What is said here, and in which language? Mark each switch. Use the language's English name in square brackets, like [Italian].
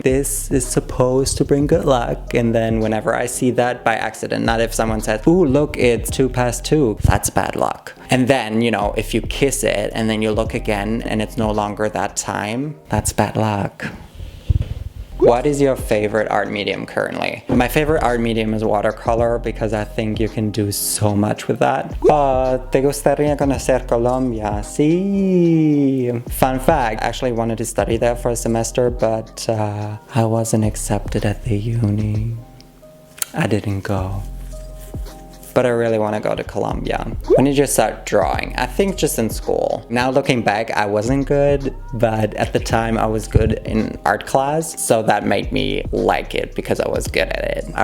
[English] This is supposed to bring good luck, and then whenever I see that by accident, not if someone says, ooh, look, it's 2:02, that's bad luck. And then, you know, if you kiss it and then you look again and it's no longer that time, that's bad luck. What is your favorite art medium currently? My favorite art medium is watercolor because I think you can do so much with that. [Spanish] ¿Te gustaría conocer Colombia? Sí. [English] Fun fact, I actually wanted to study there for a semester, but I wasn't accepted at the uni. I didn't go. But I really want to go to Colombia. When did you start drawing? I think just in school. Now looking back, I wasn't good, but at the time I was good in art class, so that made me like it because I was good at it.